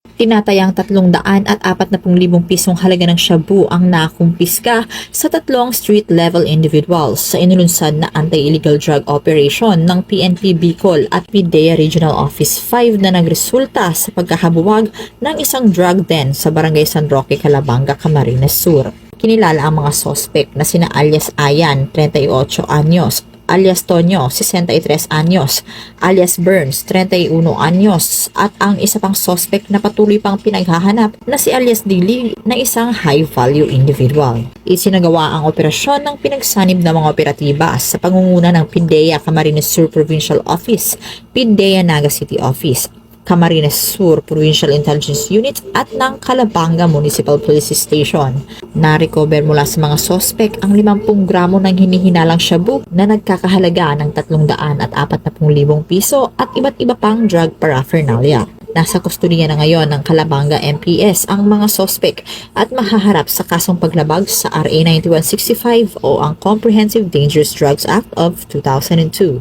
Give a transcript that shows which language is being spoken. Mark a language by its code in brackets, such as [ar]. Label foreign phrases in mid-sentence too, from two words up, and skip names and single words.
[tl] Tinatayang 340,000 pisong halaga ng shabu ang nakumpiska sa 3 [en] street-level individuals [tl] sa inulunsad na [en] anti-illegal drug operation [tl] ng PNP Bicol at PIDEA Regional Office 5 na nagresulta sa pagkahabuwag ng isang drug den sa Barangay San Roque, Calabanga, Camarines Sur. Kinilala ang mga sospek na sina alias Ayan, 38 anyos, alias Tonyo, 63 anyos, alias Burns, 31 anyos, at ang isa pang suspect na patuloy pang pinaghahanap na si alias Dilig na isang [en] high-value individual. [tl] Isinagawa ang operasyon ng pinagsanib na mga operatiba sa pangunguna ng PIDEA Camarines Sur Provincial Office, PIDEA Naga City Office, Camarines Sur Provincial Intelligence Unit at ng Calabanga Municipal Police Station. Na-recover mula sa mga sospek ang 50 gramo ng hinihinalang shabu na nagkakahalaga ng 340,000 piso at iba't iba pang [en] drug paraphernalia. [tl] Nasa kustudiya na ngayon ng Calabanga MPS ang mga sospek at mahaharap sa kasong paglabag sa RA 9165 o ang Comprehensive Dangerous Drugs Act of 2002.